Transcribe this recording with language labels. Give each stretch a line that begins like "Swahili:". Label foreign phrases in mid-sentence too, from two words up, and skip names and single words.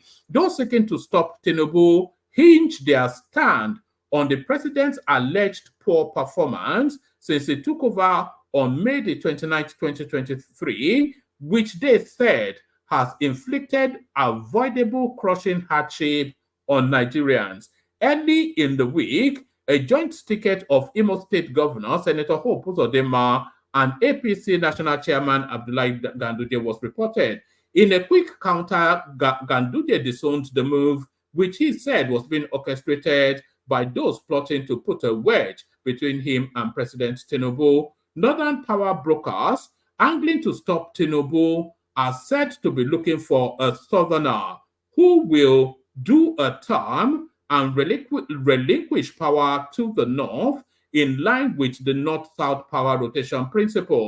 English: Those seeking to stop Tinubu hinge their stand on the president's alleged poor performance since he took over on May the 29th, 2023, which they said has inflicted avoidable crushing hardship on Nigerians. Early in the week, a joint ticket of Imo State Governor Senator Hope Uzodinma and APC National Chairman Abdullahi Ganduje was reported. In a quick counter, Ganduje disowned the move, which he said was being orchestrated by those plotting to put a wedge between him and President Tinubu. Northern power brokers angling to stop Tinubu are said to be looking for a southerner who will do a term and relinquish power to the north in line with the north-south power rotation principle.